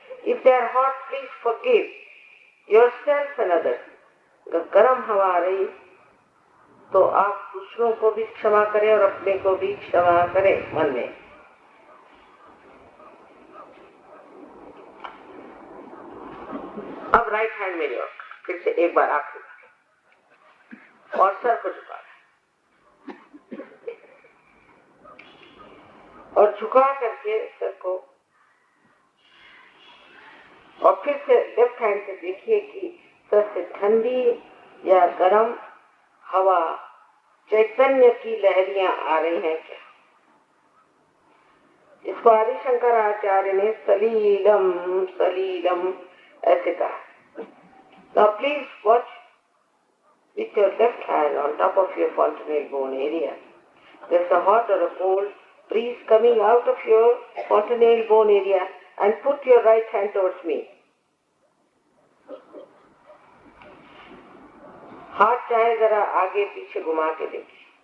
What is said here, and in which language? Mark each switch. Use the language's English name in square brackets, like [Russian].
[English] If they are hot, please forgive yourself and others. [Hindi] अगर गर्म हवा आ रही तो आप दूसरों को भी क्षमा करें और अपने को भी क्षमा करें मन में। अब राइट हैंड मेरी ओर फिर से एक बार आखिरी और सर को झुका और झुका करके सर को और फिर से लेफ्ट हैंड से देखिए कि सर से ठंडी या गर्म हवा चैतन्य की लहरियां आ रही हैं क्या। इसको आदि शंकराचार्य ने सलीलम सलीलम ऐसे कहा। [English] Now please watch with your left hand on top of your fontanelle bone area. There's a hot or a cold breeze coming out of your fontanelle bone area and put your right hand towards me. [Hindi] हाथ चाहे जरा आगे पीछे घुमा के देखिए।